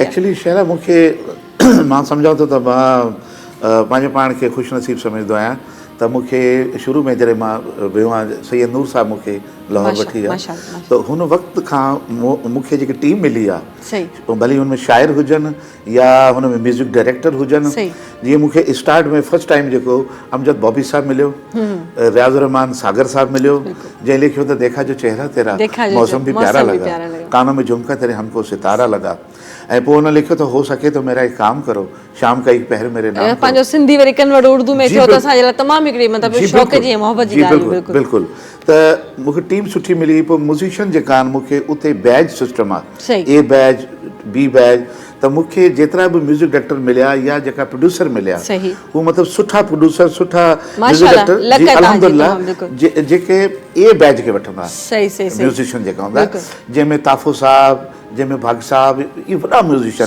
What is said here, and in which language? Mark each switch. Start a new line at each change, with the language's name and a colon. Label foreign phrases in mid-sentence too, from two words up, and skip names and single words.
Sindhi: एक्चुअली शहर मूंखे मां सम्झां थो त मां पंहिंजे पाण खे ख़ुशि नसीब सम्झंदो आहियां त मूंखे शुरू में जॾहिं मां वियो आहियां सैयद नूर साहब मूंखे लाहौर वठी विया माशाल्लाह, त हुन वक़्त खां मूंखे जेकी टीम मिली आहे सही भली हुन में शाइर हुजनि या हुन में
English: music director
Sindhi: हुजनि सही। जीअं मूंखे स्टार्ट में
English: first time
Sindhi: जेको अमजद बॉबी साहब मिलियो रियाज़ुर रहमान सागर साहब मिलियो जंहिं लिखियो त
Urdu: دیکھا جو چہرہ تیرا دیکھا جو موسم بھی پیارا موسم بھی لگا پیارا لگا. کانوں میں جھمکا تیرے ہم کو ستارا لگا
Sindhi: ऐं पोइ हुन लिखियो त
Urdu: ہو سکے تو میرا ایک کام کرو شام کا ایک پہر میرے نام کرو.
Sindhi: पंहिंजो सिंधी वरी कन्वर्ट उर्दू में जी, थियो त बिल्कुलु। असांजे लाइ तमामु हिकिड़ी मतिलबु जी, शौक़ बिल्कुलु। जी ऐं मोहबत जी जी, ॻाल्हि हुई, बिल्कुलु बिल्कुलु त मूंखे टीम सुठी मिली पोइ म्यूज़िशियन जेका आहिनि मूंखे उते
English: batch system
Sindhi: आहे सही।
English: A batch B batch
Sindhi: त मूंखे जेतिरा बि
English: music director
Sindhi: मिलिया या जेका प्रोड्यूसर मिलिया सही। उहे मतिलबु सुठा प्रोड्यूसर सुठा म्यूज़िक माशाल्लाह, डायरेक्टर लक जी आहे तव्हांजी, अल्हम्दुलिल्लाह तमामु, बिल्कुलु। जेके ए बैज खे वठंदा सही सही सही म्यूज़िशियन जेका हूंदा बिल्कुलु। जंहिंमें ताफ़ो साहब जंहिंमें भाग साहब इहे वॾा म्यूज़िशियन